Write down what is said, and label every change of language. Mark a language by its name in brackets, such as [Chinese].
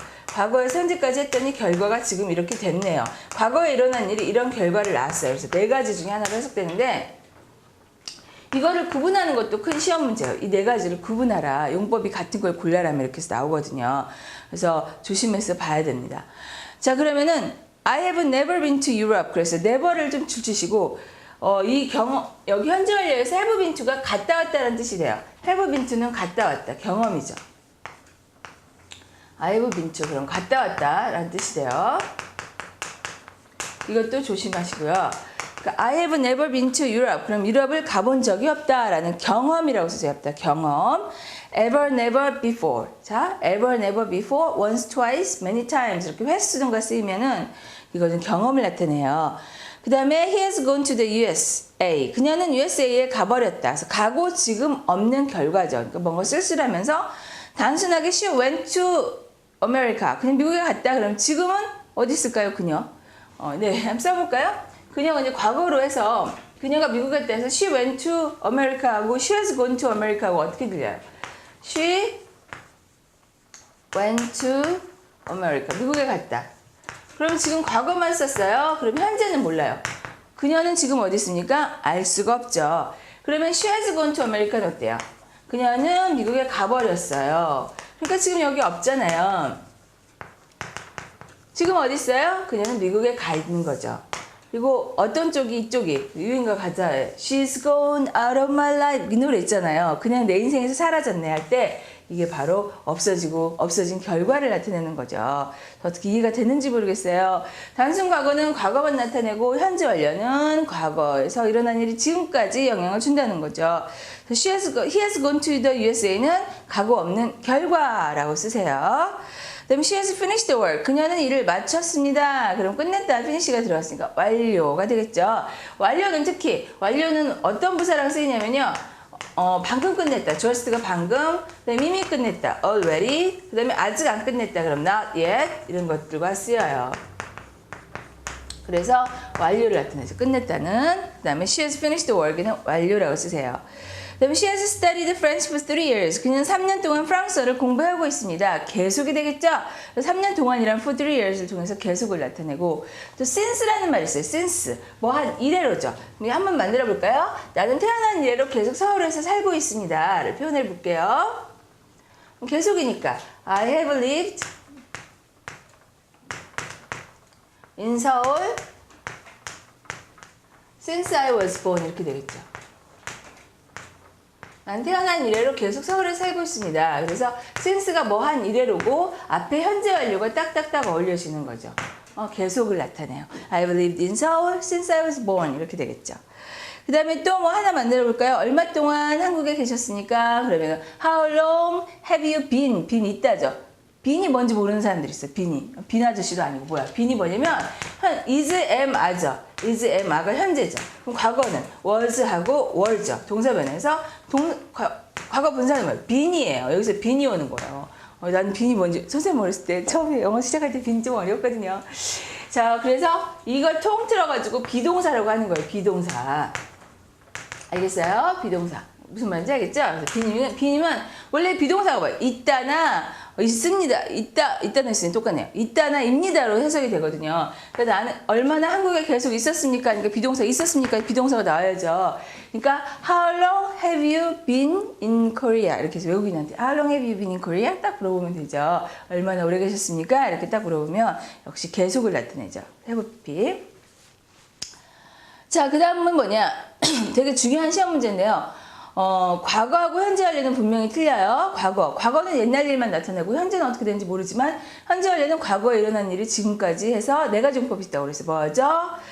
[Korean] 과거에서 현재까지 했더니 결과가 지금 이렇게 됐네요. 과거에 일어난 일이 이런 결과를 낳았어요. 그래서 4가지 중에 하나로 해석되는데 이거를 구분하는 것도 큰 시험 문제예요. 이 4가지를 구분하라. 용법이 같은 걸 골라라면 이렇게 해서 나오거든요. 그래서 조심해서 봐야 됩니다. 자, 그러면은 [English] I have never been to Europe. [Korean] 그래서 never를 좀 줄치시고 이 경험 여기 현재 완료에서 have been to가 갔다 왔다는 뜻이 돼요. have been to는 갔다 왔다. 경험이죠. I have been to 그럼 갔다 왔다라는 뜻이 돼요. 이것도 조심하시고요. 그러니까 [English] I have never been to Europe. [Korean] 그럼 유럽을 가본 적이 없다라는 경험이라고 쓰셔야 합니다. 경험. [English] Ever, never before. [Korean] 자, [English] ever, never before, once, twice, many times [Korean] 이렇게 횟수 등과 쓰이면은 이거는 경험을 나타내요. 그 다음에 [English] he has gone to the USA. [Korean] 그녀는 USA에 가버렸다. 그래서 가고 지금 없는 결과죠. 그러니까 뭔가 쓸쓸하면서 단순하게 [English] she went to America. [Korean] 그냥 미국에 갔다. 그럼 지금은 어디 있을까요, 그녀? 네, 한번 써볼까요? 그녀가 이제 과거로 해서 그녀가 미국에 갔다 해서 [English] she went to America [Korean] 하고 [English] she has gone to America [Korean] 하고 어떻게 들려요? [English] She went to America. [Korean] 미국에 갔다. 그럼 지금 과거만 썼어요. 그럼 현재는 몰라요. 그녀는 지금 어디 있습니까? 알 수가 없죠. 그러면 [English] she has gone to America [Korean] 는 어때요? 그녀는 미국에 가버렸어요. 그러니까 지금 여기 없잖아요. 지금 어디 있어요? 그녀는 미국에 가 있는 거죠. 그리고 어떤 쪽이 이쪽이 유인과 가짜예요. [English] She's gone out of my life. [Korean] 이 노래 있잖아요. 그냥 내 인생에서 사라졌네 할 때 이게 바로 없어진 결과를 나타내는 거죠. 어떻게 이해가 되는지 모르겠어요. 단순 과거는 과거만 나타내고 현재 완료는 과거에서 일어난 일이 지금까지 영향을 준다는 거죠. [English] he has gone to the USA는 [Korean] 가고 없는 결과라고 쓰세요. 그다음에 [English] she has finished the work. [Korean] 그녀는 일을 마쳤습니다. 그럼 끝냈다. finish가 들어갔으니까 완료가 되겠죠. 완료는 어떤 부사랑 쓰이냐면요. 방금 끝냈다. just가 방금. 그다음에 이미 끝냈다. already. 그다음에 아직 안 끝냈다. 그럼 not yet. 이런 것들과 쓰여요. 그래서 완료를 나타내죠. 끝냈다는. [English] 그다음에 she has finished the work는 [Korean] 완료라고 쓰세요. 그다음에 [English] she has studied French for 3 years. [Korean] 그녀는 3년 동안 프랑스어를 공부하고 있습니다. 계속이 되겠죠? 3년 동안이란 for 3 years를 통해서 계속을 나타내고 또 since라는 말이 있어요. since. 뭐 한 이래로죠. 한번 만들어 볼까요? 나는 태어난 이래로 계속 서울에서 살고 있습니다를 표현해 볼게요. 계속이니까 [English] I have lived in 서울 since I was born [Korean] 이렇게 되겠죠. 난 태어난 이래로 계속 서울에 살고 있습니다. 그래서 since가 뭐 한 이래로고 앞에 현재 완료가 딱딱딱 어울려지는 거죠. 계속을 나타내요. [English] I've lived in Seoul since I was born [Korean] 이렇게 되겠죠. 그 다음에 또 뭐 하나 만들어 볼까요? 얼마 동안 한국에 계셨습니까? 그러면 [English] How long have you been? [Korean] 빈 있다죠. 빈이 뭔지 모르는 사람들이 있어요. 빈 아저씨도 아니고 뭐야. 빈이 뭐냐면 is, am, are죠. is, am, are가 현재죠. 그럼 과거는 was하고 were죠. 동사 변해서 과거 분사는 뭐예요? 빈이에요. 여기서 빈이 오는 거예요. 나는 빈이 뭔지 선생님 어렸을 때 처음에 영어 시작할 때 빈 좀 어려웠거든요. 자, 그래서 이걸 통틀어가지고 비동사라고 하는 거예요. 비동사. 알겠어요? 비동사. 무슨 말인지 알겠죠? 비님은 원래 비동사가 뭐예요? 있다나 있습니다. 있다는 있으면 똑같네요. 있다나 입니다로 해석이 되거든요. 그래서 나는 얼마나 한국에 계속 있었습니까? 그러니까 비동사 있었습니까? 비동사가 나와야죠. 그러니까 [English] How long have you been in Korea? [Korean] 이렇게 해서 외국인한테 [English] How long have you been in Korea? [Korean] 딱 물어보면 되죠. 얼마나 오래 계셨습니까? 이렇게 딱 물어보면 역시 계속을 나타내죠. have been. 자, 그 다음은 뭐냐? 되게 중요한 시험 문제인데요. 과거하고 현재 완료는 분명히 틀려요. 과거는 옛날 일만 나타내고 현재는 어떻게 되는지 모르지만 현재 완료는 과거에 일어난 일이 지금까지 해서 네 가지 용법이 있다고 그래서 뭐죠?